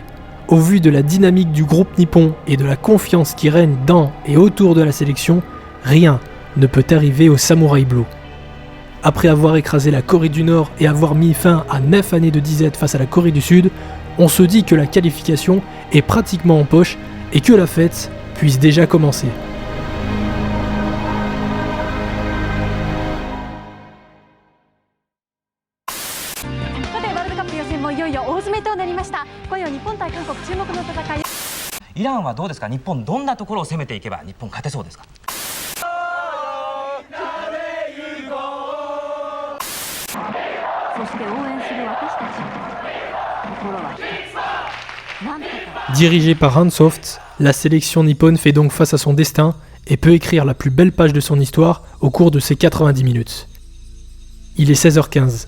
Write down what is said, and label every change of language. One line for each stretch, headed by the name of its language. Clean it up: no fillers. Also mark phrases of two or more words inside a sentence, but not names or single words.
French: Au vu de la dynamique du groupe nippon et de la confiance qui règne dans et autour de la sélection, rien ne peut arriver aux Samurai Blue. Après avoir écrasé la Corée du Nord et avoir mis fin à 9 années de disette face à la Corée du Sud, on se dit que la qualification est pratiquement en poche et que la fête puisse déjà commencer.
Japanese: イランはどうですか。日本どんなところを攻めていけば日本勝てそうですか。そして応援する私たちの心は一つ。なんとか。
French: Dirigée par Hansoft, la sélection nippone fait donc face à son destin et peut écrire la plus belle page de son histoire au cours de ses 90 minutes. Il est 16h15.